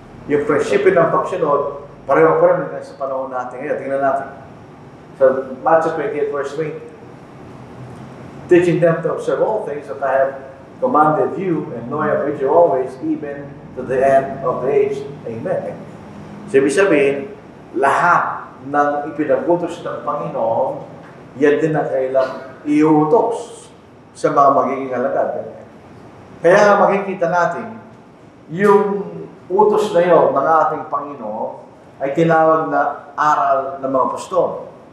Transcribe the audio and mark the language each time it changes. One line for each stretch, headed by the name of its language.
Filipino: Yung prinsipyo ng pagsunod, pareho pa rin sa panahon natin ngayon. Tingnan natin. So, Matthew 28 verse 20.
English: Teaching them to observe all things that I have commanded you, and knowing of which you always, even to the end of the age.
Filipino: Amen. So, ibig sabihin, lahat ng ipinagutos ng Panginoon, yan din ang kailang iutos sa mga magiging alagad. Kaya makikita natin, yung utos na yun ng ating Panginoon ay tinawag na aral ng mga apostol.